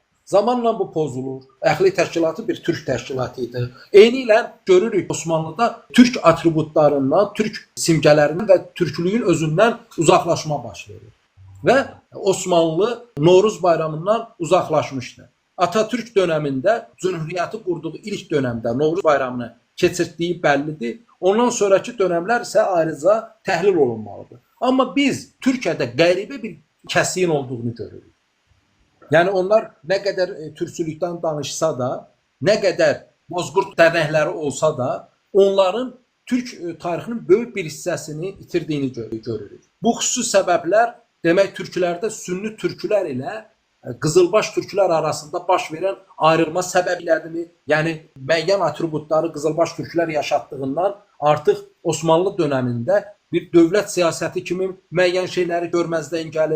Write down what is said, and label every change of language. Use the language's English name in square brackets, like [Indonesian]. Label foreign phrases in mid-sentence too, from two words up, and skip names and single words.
[Azerbaijani] Zamanla bu pozulur. Əxli təşkilatı bir türk təşkilatı idi. Eyni ilə görürük Osmanlıda türk atributlarından, türk simgələrindən və türklüyün özündən uzaqlaşma baş verir. Və Osmanlı Novruz bayramından uzaqlaşmışdı. [Turkish] Atatürk döneminde Cumhuriyeti kurduğu ilk dönemde [Azerbaijani] Novruz bayramını keçirtdiyi bəllidir. [Turkish] Ondan sonraki dönemler ise ayrıca [Azerbaijani] təhlil olunmalıdır. Ama biz Türkiye'de qəribə bir kəsiyin olduğunu görürük. [Turkish] Yani onlar ne kadar türkçülükten danışsa da, ne kadar [Azerbaijani] bozkurt dərnəkləri olsa da, onların Türk tarixinin böyük bir hissəsini itirdiğini görürük. Bu xüsusi səbəblər demək türklərdə Sünni türklər ilə Qızılbaş türklər arasında baş verən ayrılma səbəblərini, yəni müəyyən atributları Qızılbaş türklər yaşatdığından artıq Osmanlı dövründə bir dövlət siyasəti kimi müəyyən şeyləri görməzdən gəlib.